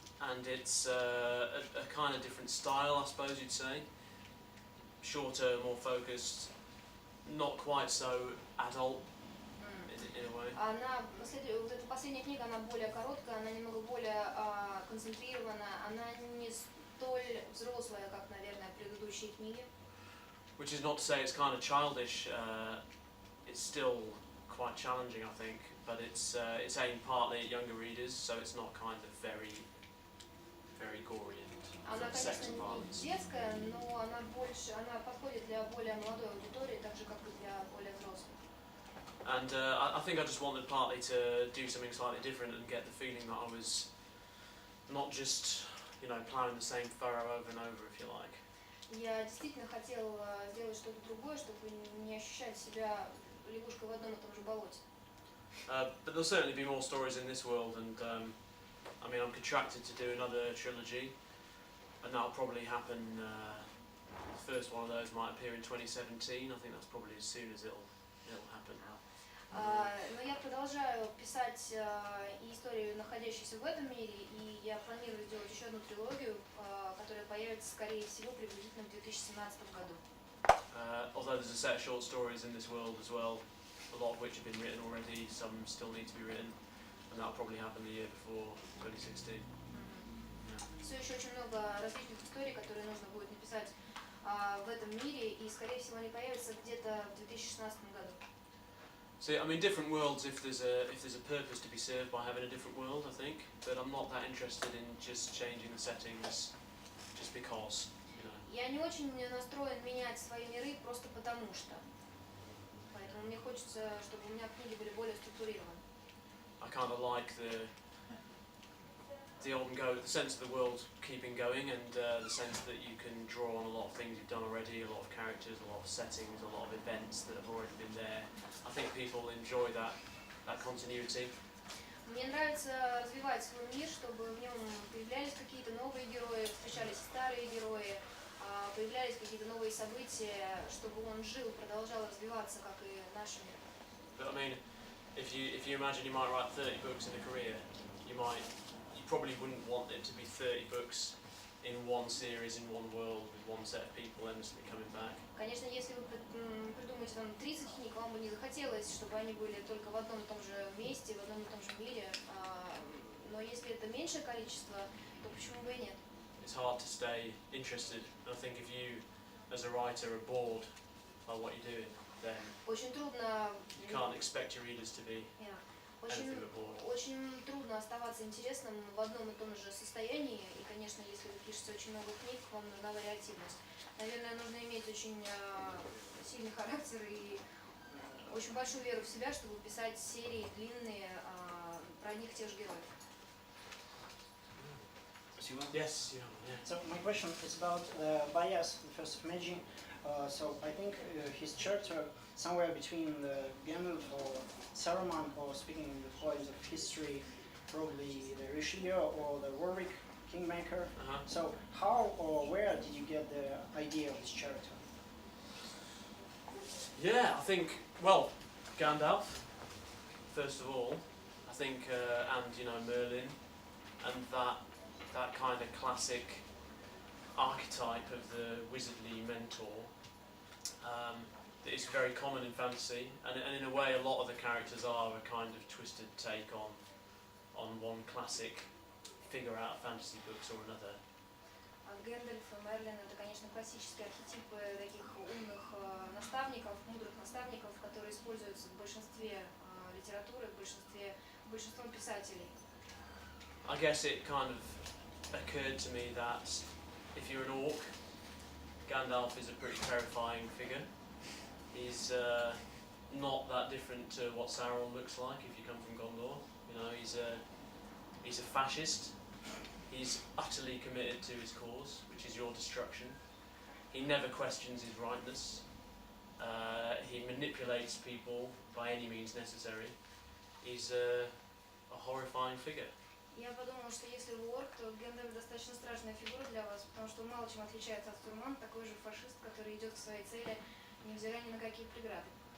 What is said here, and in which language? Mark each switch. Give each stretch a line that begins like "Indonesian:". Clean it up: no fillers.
English: and it's a kind of different style, I suppose you'd say. Shorter, more focused, not quite so adult in a way.
Russian: Вот эта последняя книга, она более короткая, она немного более концентрирована, она не столь взрослая, как, наверное, предыдущие книги.
English: Which is not to say it's kind of childish. It's still quite challenging, I think, but it's aimed partly at younger readers, so it's not kind of very gory
Russian: Она,
English: and sex
Russian: конечно,
English: and
Russian: не
English: violence.
Russian: детская, но она подходит для более молодой аудитории, так же, как и для более взрослых.
English: And I think I just wanted partly to do something slightly different and get the feeling that I was not just, ploughing the same furrow over and over, if you like.
Russian: Я действительно хотел сделать что-то другое, чтобы не ощущать себя лягушкой в одном и том же болоте.
English: But there'll certainly be more stories in this world, and I'm contracted to do another trilogy, and that'll probably happen. The first one of those might appear in 2017. I think that's probably as soon as it'll happen.
Russian: Но я продолжаю писать и истории, находящиеся в этом мире, и я планирую сделать еще одну трилогию, которая появится, скорее всего, приблизительно в 2017 году.
English: Although there's a set of short stories in this world as well, a lot of which have been written already, some still need to be written, and that'll probably happen the year before 2016.
Russian: Все еще очень много различных историй, которые нужно будет написать в этом мире, и, скорее всего, они появятся где-то в 2016 году.
English: So different worlds if there's a purpose to be served by having a different world, I think. But I'm not that interested in just changing the settings, just because.
Russian: Я не очень настроен менять свои миры просто потому что. Поэтому мне хочется, чтобы у меня книги были более структурированы.
English: I kind of like the sense of the world keeping going, and the sense that you can draw on a lot of things you've done already, a lot of characters, a lot of settings, a lot of events that have already been there. I think people enjoy that continuity.
Russian: Мне нравится развивать свой мир, чтобы в нем появлялись какие-то новые герои, встречались старые герои, появлялись какие-то новые события, чтобы он жил, продолжал развиваться, как и наш мир.
English: But if you imagine you might write 30 books in a career, you probably wouldn't want it to be 30 books in one series, in one world, with one set of people endlessly coming back.
Russian: Конечно, если вы придумаете там 30 книг, вам бы не захотелось, чтобы они были только в одном и том же месте, в одном и том же мире. Но если это меньшее количество, то почему бы и нет?
English: It's hard to stay interested. I think if you, as a writer, are bored by what you're doing, then
Russian: Очень трудно.
English: you can't expect your readers to be anything but bored.
Russian: Очень трудно оставаться интересным в одном и том же состоянии. И, конечно, если вы пишете очень много книг, вам нужна вариативность. Наверное, нужно иметь очень сильный характер и очень большую веру в себя, чтобы писать серии длинные про одних и тех же героев.
English: Yes, yeah. So my question is about bias, the first of Meiji. So I think his character somewhere between the Gandalf or Saruman, or speaking in the voice of history, probably the Richelieu or the Warwick Kingmaker. So how or where did you get the idea of this character? Yeah, I think, Gandalf, first of all, I think, and Merlin, and that kind of classic archetype of the wizardly mentor that is very common in fantasy, and in a way a lot of the characters are a kind of twisted take on one classic figure out of fantasy books or another.
Russian: Гэндальф и Мерлин — это, конечно, классические архетипы таких умных наставников, мудрых наставников, которые используются в большинстве литературы, большинством писателей.
English: I guess it kind of occurred to me that if you're an orc, Gandalf is a pretty terrifying figure. He's not that different to what Sauron looks like if you come from Gondor. He's a fascist. He's utterly committed to his cause, which is your destruction. He never questions his rightness. He manipulates people by any means necessary. He's a horrifying figure.
Russian: Я подумала, что если вы орк, то Гэндальф достаточно страшная фигура для вас, потому что он мало чем отличается от Сурман, такой же фашист, который идет к своей цели, невзирая ни на какие преграды.